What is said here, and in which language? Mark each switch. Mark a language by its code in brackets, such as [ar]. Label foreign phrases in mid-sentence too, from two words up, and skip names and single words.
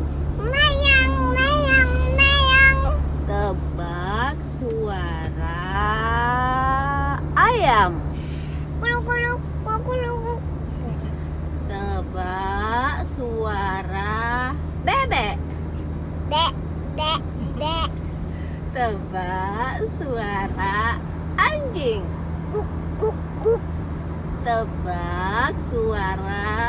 [id] Meong, meong, meong. Tebak suara ayam. Kuluk, kuluk, kuluk, kuluk. Tebak suara bebek. Dek, dek, dek. Tebak suara anjing. Guk, guk, guk. Tebak suara